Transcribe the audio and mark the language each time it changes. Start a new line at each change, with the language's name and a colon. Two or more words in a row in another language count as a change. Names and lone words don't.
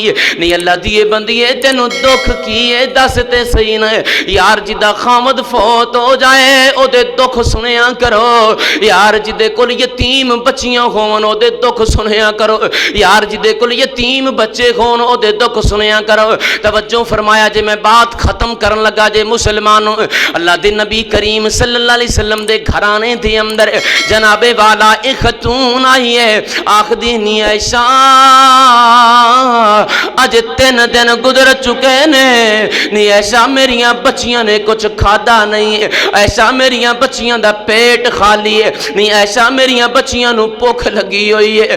Punjabi: ਨੀ ਅੱਲਾਹ ਦੀ ਬੰਦੀ ਤੈਨੂੰ ਦੁੱਖ ਕੀ ਹੈ ਦੱਸ ਤੇ ਸਹੀ ਨਾ ਯਾਰ, ਜਿਹਦਾ ਖਾਵੰਦ ਫ਼ੌਤ ਹੋ ਜਾਏ ਓਹਦੇ ਦੁੱਖ ਸੁਣਿਆ ਕਰੋ ਯਾਰ, ਜਿਹਦੇ ਕੋਲ ਯਤੀਮ ਬੱਚੀਆਂ ਹੋਵਣ ਓਹਦੇ ਦੁੱਖ ਸੁਣਿਆ ਕਰੋ ਯਾਰ, ਜਿਹਦੇ ਕੋਲ ਯਤੀਮ ਬੱਚੇ ਹੋਣ ਓਹਦੇ ਦੁੱਖ ਸੁਣਿਆ ਕਰੋ। ਤਵੱਜੋ ਫ਼ਰਮਾਇਆ ਜੇ, ਮੈਂ ਬਾਤ ਖ਼ਤਮ ਕਰਨ ਲੱਗਾ ਜੇ। ਮੁਸਲਮਾਨੋ ਅੱਲਾਹ ਦੇ ਨਬੀ ਕਰੀਮ
Arabic: صلى الله عليه وسلم
Punjabi: ਦੇ ਘਰਾਣੇ ਦੇ ਅੰਦਰ ਜਨਾਬੇ ਵਾਲਾ ਇੱਕ ਖ਼ਾਤੂਨ ਆਈ ਹੈ, ਆਖਦੀ ਨੀ ਆਇਸ਼ਾ ਅੱਜ 3 ਦਿਨ ਗੁਜ਼ਰ ਚੁੱਕੇ ਨੇ, ਨੀ ਆਇਸ਼ਾ ਮੇਰੀਆਂ ਬੱਚੀਆਂ ਨੇ ਕੁਝ ਖਾਧਾ ਨਹੀਂ ਹੈ, ਐਸਾ ਮੇਰੀਆਂ ਬੱਚੀਆਂ ਦਾ ਪੇਟ ਖਾਲੀ ਹੈ, ਨਹੀਂ ਐਸਾ ਮੇਰੀਆਂ ਬੱਚੀਆਂ ਨੂੰ ਭੁੱਖ ਲੱਗੀ ਹੋਈ ਹੈ।